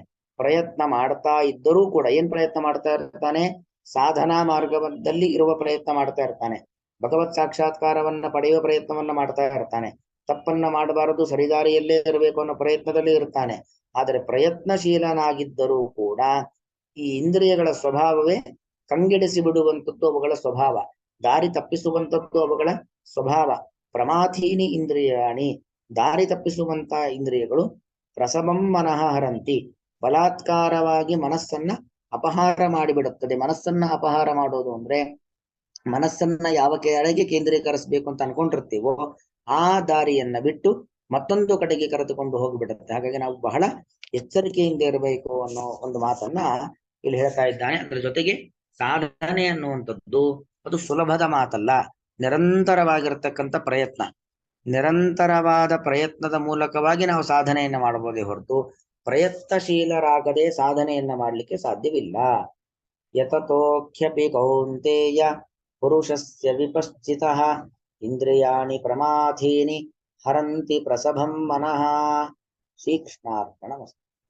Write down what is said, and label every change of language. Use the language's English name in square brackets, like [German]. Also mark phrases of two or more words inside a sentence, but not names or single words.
[Kannada] ಪ್ರಯತ್ನ ಮಾಡ್ತಾ ಇದ್ದರೂ ಕೂಡ ಏನ್ ಪ್ರಯತ್ನ ಮಾಡ್ತಾ ಇರ್ತಾನೆ, ಸಾಧನಾ ಮಾರ್ಗದಲ್ಲಿ ಇರುವ ಪ್ರಯತ್ನ ಮಾಡ್ತಾ ಇರ್ತಾನೆ, ಭಗವತ್ ಸಾಕ್ಷಾತ್ಕಾರವನ್ನ ಪಡೆಯುವ ಪ್ರಯತ್ನವನ್ನ ಮಾಡ್ತಾ ಇರ್ತಾನೆ, ತಪ್ಪನ್ನ ಮಾಡಬಾರದು ಸರಿದಾರಿಯಲ್ಲೇ ಇರಬೇಕು ಅನ್ನೋ ಪ್ರಯತ್ನದಲ್ಲಿ ಇರ್ತಾನೆ. ಆದರೆ ಪ್ರಯತ್ನಶೀಲನಾಗಿದ್ದರೂ ಕೂಡ ಈ ಇಂದ್ರಿಯಗಳ ಸ್ವಭಾವವೇ ಕಂಗೆಡಿಸಿ ಬಿಡುವಂಥದ್ದು ಅವುಗಳ ಸ್ವಭಾವ, ದಾರಿ ತಪ್ಪಿಸುವಂಥದ್ದು ಅವುಗಳ ಸ್ವಭಾವ. [Sanskrit] ಪ್ರಮಾಥೀನಿ ಇಂದ್ರಿಯಾಣಿ, [Kannada] ದಾರಿ ತಪ್ಪಿಸುವಂತ ಇಂದ್ರಿಯಗಳು [Sanskrit] ಪ್ರಸಭಂ ಮನಃ ಹರಂತಿ, [Kannada] ಬಲಾತ್ಕಾರವಾಗಿ ಮನಸ್ಸನ್ನ ಅಪಹಾರ ಮಾಡಿಬಿಡುತ್ತದೆ. ಮನಸ್ಸನ್ನ ಅಪಹಾರ ಮಾಡೋದು ಅಂದ್ರೆ ಮನಸ್ಸನ್ನ ಯಾವ ಕೆಳಗೆ ಕೇಂದ್ರೀಕರಿಸಬೇಕು ಅಂತ ಅನ್ಕೊಂಡಿರ್ತೀವೋ ಆ ದಾರಿಯನ್ನ ಬಿಟ್ಟು ಮತ್ತೊಂದು ಕಡೆಗೆ ಕರೆದುಕೊಂಡು ಹೋಗಿಬಿಡುತ್ತೆ. ಹಾಗಾಗಿ ನಾವು ಬಹಳ ಎಚ್ಚರಿಕೆಯಿಂದ ಇರಬೇಕು ಅನ್ನೋ ಒಂದು ಮಾತನ್ನ ಇಲ್ಲಿ ಹೇಳ್ತಾ ಇದ್ದಾನೆ. ಅದರ ಜೊತೆಗೆ ಸಾಧನೆ ಅನ್ನುವಂಥದ್ದು ಅದು ಸುಲಭದ ಮಾತಲ್ಲ, ನಿರಂತರವಾಗಿರ್ತಕ್ಕಂಥ ಪ್ರಯತ್ನ. ನಿರಂತರವಾದ ಪ್ರಯತ್ನದ ಮೂಲಕವಾಗಿ ನಾವು ಸಾಧನೆಯನ್ನ ಮಾಡಬಹುದೇ ಹೊರತು ಪ್ರಯತ್ನಶೀಲರಾಗದೆ ಸಾಧನೆಯನ್ನ ಮಾಡಲಿಕ್ಕೆ ಸಾಧ್ಯವಿಲ್ಲ. [Sanskrit] ಯತತೋಖ್ಯಪಿ ಕೌಂತೆಯ ಪುರುಷಸ್ಯ ವಿಪಶ್ಚಿತಃ ಇಂದ್ರಿಯಾಣಿ ಪ್ರಮಾಥೀನಿ ಹರಂತಿ ಪ್ರಸಭಂ ಮನಃ. ಶ್ರೀಕೃಷ್ಣಾರ್ಪಣಮಸ್ತು.